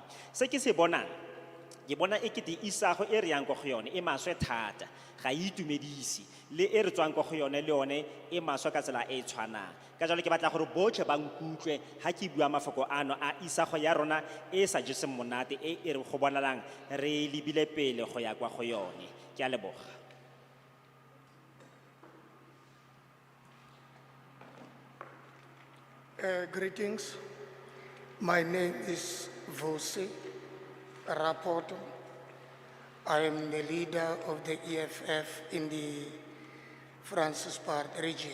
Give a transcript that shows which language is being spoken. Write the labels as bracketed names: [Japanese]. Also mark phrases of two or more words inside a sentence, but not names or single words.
[Tswana] Se ke se bonang ke bona e kete isago e re yang go yone e maswe thata, ga e itumedisi, le e re tswang go yone le yone e maswe ka tsela e tshwanang. Ka jalo ke batla gore botlhe ba nkutlwe ha ke bua mafoko ano a isago ya rona e sa jeseng monate e re go bonalang re lebile pele go ya kwa go yone. Ke a leboga. [English] Greetings. My name is Vosi Rapoto. I am the leader of the EFF in the Francis Part region.